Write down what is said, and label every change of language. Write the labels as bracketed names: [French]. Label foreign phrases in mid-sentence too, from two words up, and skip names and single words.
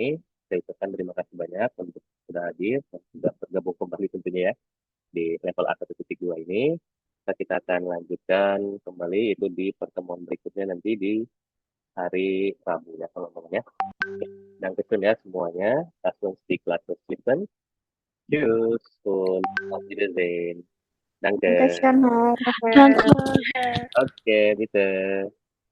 [Indonesian] Saya ucapkan terima kasih banyak untuk sudah hadir dan sudah bergabung kembali tentunya ya di level A1.2 ini. Kita akan lanjutkan kembali itu di pertemuan berikutnya nanti di hari Rabu ya teman-teman ya. Dan kemudian ya semuanya, langsung stick langsung listen. [German] Tschüss und auf Wiedersehen. Danke. Dankeschön, Her. [Indonesian] Her. [German] Danke, Her. Oke, bitte.